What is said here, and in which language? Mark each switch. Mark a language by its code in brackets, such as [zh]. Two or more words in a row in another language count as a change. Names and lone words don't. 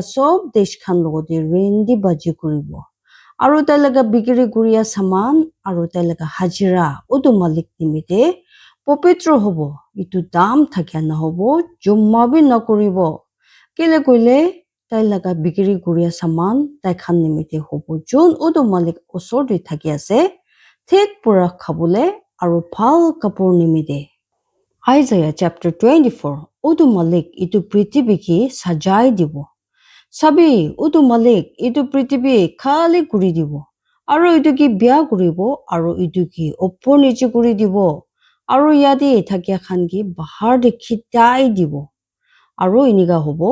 [nag] sob desh khan logode rendi baji kuribo aro tai laga bigiri kuriya saman aro tai laga hajira odo malik nimite popitro hobo itu dam thakya na hobo jumma bi na kuribo kele koile tai laga bigiri kuriya saman tai khan nimite hobo jun odo malik osor de thakya ase thik pura khabole Aru phal kapur nimide. Isaiah chapter 24. Udu malik itu prithvi ki sajai dibo. Sabi udu malik itu prithvi khali kuri dibo. Aru itu ki biya kuribo. Aru itu ki opor niche kuri dibo. Aru yadi thakya khan ki bahar de khitai dibo. Aru iniga hobo.